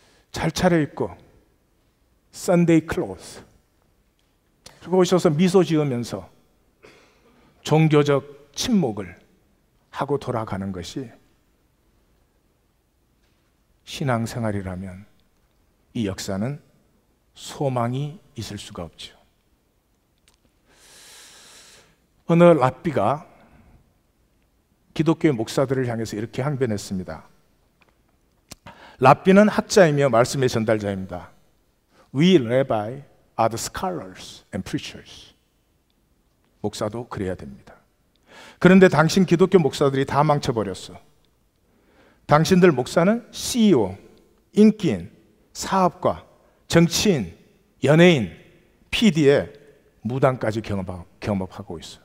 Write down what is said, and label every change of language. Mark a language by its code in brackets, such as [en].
[ko] 잘 차려입고 [en] Sunday clothes, [ko] 그리고 오셔서 미소 지으면서 종교적 침묵을 하고 돌아가는 것이 신앙생활이라면 이 역사는 소망이 있을 수가 없죠. 어느 랍비가 기독교의 목사들을 향해서 이렇게 항변했습니다. 랍비는 학자이며 말씀의 전달자입니다. [en] We rabbi are the scholars and preachers. [ko] 목사도 그래야 됩니다. 그런데 당신 기독교 목사들이 다 망쳐버렸어. 당신들 목사는 CEO, 인기인, 사업가, 정치인, 연예인, PD의 무당까지 경험하고 있어요.